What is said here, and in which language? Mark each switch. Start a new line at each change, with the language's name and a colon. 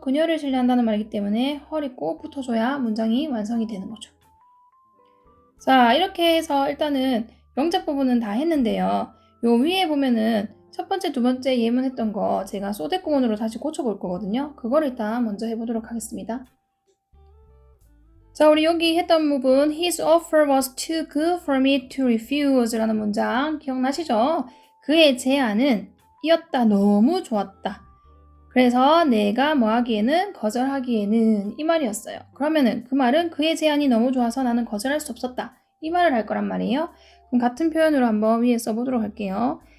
Korean: 그녀를 신뢰한다는 말이기 때문에 her이 꼭 붙어줘야 문장이 완성이 되는 거죠. 자, 이렇게 해서 일단은 영작 부분은 다 했는데요. 요 위에 보면은 첫 번째, 두 번째 예문 했던 거 제가 so that 구문으로 다시 고쳐볼 거거든요. 그걸 일단 먼저 해보도록 하겠습니다. 자, 우리 여기 했던 부분
English: His offer was too good for me to refuse
Korean: 라는 문장 기억나시죠? 그의 제안은 이었다 너무 좋았다. 그래서 내가 뭐 하기에는 거절하기에는 이 말이었어요. 그러면은 그 말은 그의 제안이 너무 좋아서 나는 거절할 수 없었다. 이 말을 할 거란 말이에요. 그럼 같은 표현으로 한번 위에 써보도록 할게요.